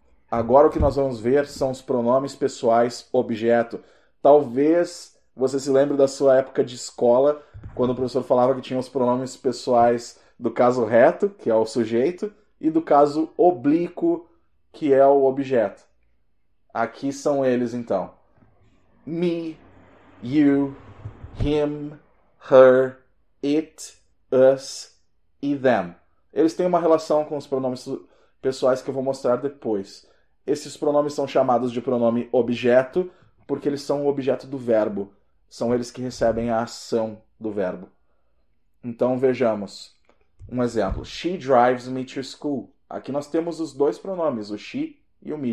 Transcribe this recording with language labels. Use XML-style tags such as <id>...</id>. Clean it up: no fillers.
<pt>Agora o que nós vamos ver são os pronomes pessoais objeto. Talvez você se lembre da sua época de escola, quando o professor falava que tinha os pronomes pessoais do caso reto, que é o sujeito, e do caso oblíquo, que é o objeto. Aqui são eles, então.</pt> <en>Me, you, him, her, it, us e them.</en> <pt>Eles têm uma relação com os pronomes pessoais que eu vou mostrar depois. Esses pronomes são chamados de pronome objeto porque eles são o objeto do verbo. São eles que recebem a ação do verbo. Então vejamos. Um exemplo.</pt> <en>She drives me to school.</en> <pt>Aqui nós temos os 2 pronomes, o she e o me.</pt>